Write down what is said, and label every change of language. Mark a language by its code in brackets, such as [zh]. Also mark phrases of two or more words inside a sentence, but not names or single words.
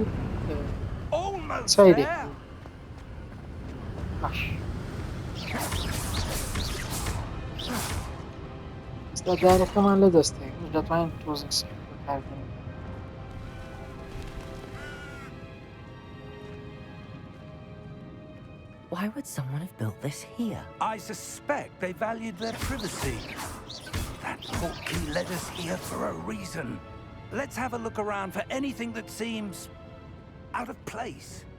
[en] Almost [ckb] چای [en] there! [ckb] دێکن باش ئێستا دارەکەمان لە دەستێک دەتوانین تۆزێک سەحر بەکاربێنین [en] Why would someone have built this here? I suspect they valued their privacy. That portkey led us here for a reason. Let's have a look around for anything that seems out of place.